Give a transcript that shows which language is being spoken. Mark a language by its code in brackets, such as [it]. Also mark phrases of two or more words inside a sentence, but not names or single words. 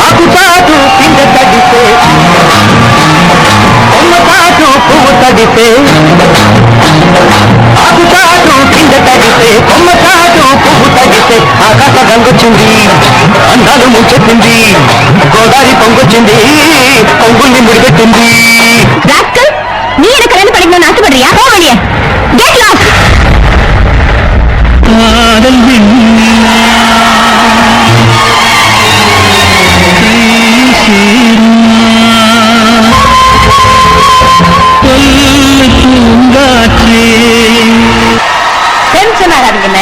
[te] ఆకాశ గంగొచ్చింది, అందాలు ముంచెత్తింది, గోదావరి పొంగొచ్చింది, పొంగుల్ని ముడిపెట్టింది. [ta] நீ எனக்கு ரெண்டு படிக்கணும்னு ஆசைப்படுறியா? போ வெளியே. [en] get lost. [ta] காதல் டென்ஷன் ஆகாதீங்கண்ணே.